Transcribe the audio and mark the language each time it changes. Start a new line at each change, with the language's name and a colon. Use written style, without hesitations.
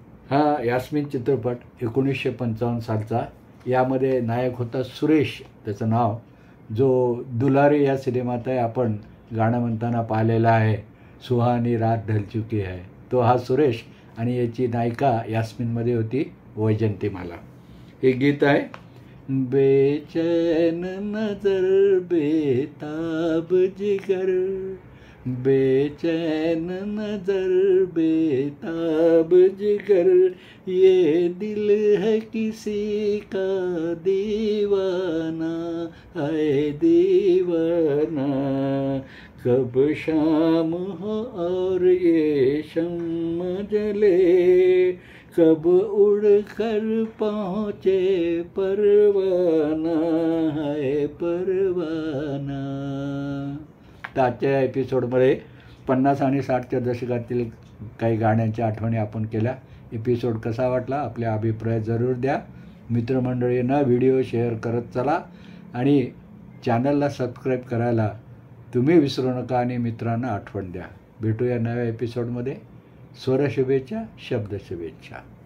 Marathi: हा यास्मीन चित्रपट 1955 सालचा. यामध्ये नायक होता सुरेश त्याचं नाव, जो दुलारी या सिनेमात आहे. आपण गाणं म्हणताना पाहिलेला आहे,
Hindi: सुहानी रात ढल चुकी है.
Marathi: तो हा सुरेश आणि याची नायिका यास्मीनमध्ये होती वैजंतीमाला. हे गीत आहे,
Hindi: बेचैन नजर बेताब जिगर, बेचैन नजर बेताब जिगर, ये दिल है किसी का दीवाना है दीवाना, कब शाम हो और ये शम्म जले, कब उड़ कर पहुँचे परवाना है परवाना.
Marathi: तर आजच्या एपिसोडमध्ये 50 आणि 60च्या दशकातील काही गाण्यांच्या आठवणी आपण केल्या. एपिसोड कसा वाटला आपले अभिप्राय जरूर द्या. मित्रमंडळींना व्हिडिओ शेअर करत चला आणि चॅनलला सबस्क्राईब करायला तुम्ही विसरू नका आणि मित्रांना आठवण द्या. भेटूया नव्या एपिसोडमध्ये. स्वर शुभेच्छा, शब्द शुभेच्छा.